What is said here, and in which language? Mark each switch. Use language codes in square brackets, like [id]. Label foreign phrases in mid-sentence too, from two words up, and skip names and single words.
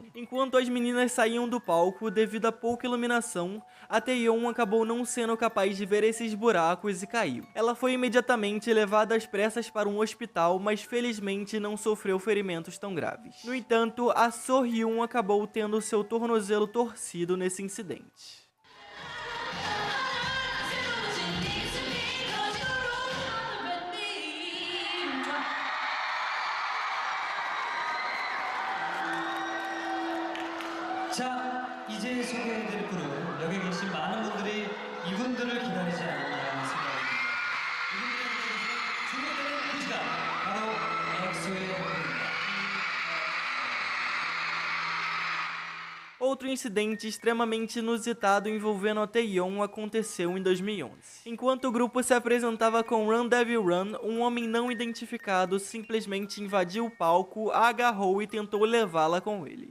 [pt] Enquanto as meninas saíam do palco, devido a pouca iluminação, a Taeyeon acabou não sendo capaz de ver esses buracos e caiu. Ela foi imediatamente levada às pressas para um hospital, mas felizmente não sofreu ferimentos tão graves. No entanto, a So-hyun acabou tendo seu tornozelo torcido nesse incidente. [ko] 자, 이제 소개해드릴 분은 여기 계신 많은 분들이 이분들을 기다리지 않았나 생각합니다. 이분들에 대해서 주목되는 그 시간, 바로 엑소의 분입니다. [pt] Outro incidente extremamente inusitado envolvendo a Taeyeon aconteceu em 2011. Enquanto o grupo se apresentava com Run Devil Run, um homem não identificado simplesmente invadiu o palco, a agarrou e tentou levá-la com ele.